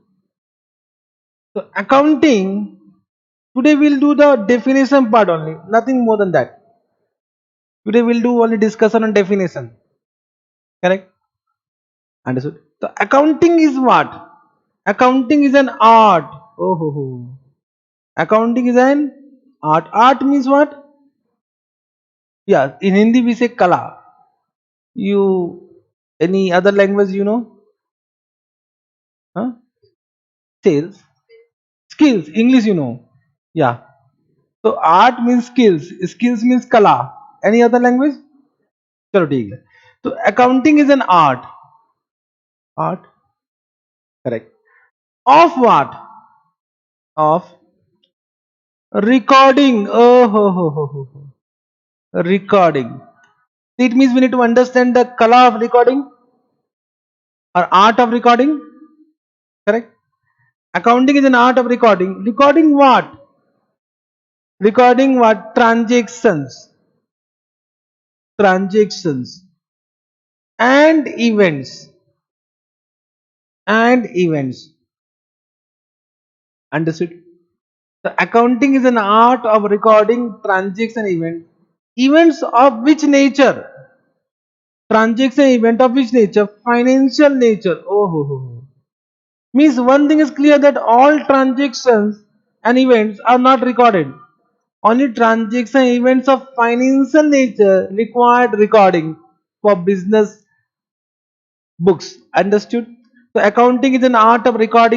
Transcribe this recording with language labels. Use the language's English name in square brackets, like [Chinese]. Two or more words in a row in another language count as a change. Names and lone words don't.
[English] So accounting, today we'll do the definition part only, nothing more than that. Today we'll do only discussion on definition. Correct? Understood? So accounting is what? Accounting is an art. Oh, ho, ho. Accounting is an art. Art means what? Yeah, in Hindi we say kala. You, any other language you know? Huh? Sales. Skills. English you know. Yeah. So art means skills. Skills means kala. Any other language? [Hindi] चलो ठीक है. [English] So accounting is an art. Art. Correct. Of what? Of recording. Oh, ho, ho, ho, ho, ho. Recording. It means we need to understand the color of recording or art of recording. Correct. Accounting is an art of recording. Recording what? Recording what? Transactions. Transactions. And events. And events. Understood? The accounting is an art of recording transaction events. Events of which nature? Transaction event of which nature? Financial nature. Oh, ho, ho, ho. Means one thing is clear that all transactions and events are not recorded. Only transaction events of financial nature required recording for business books. Understood? So accounting is an art of recording.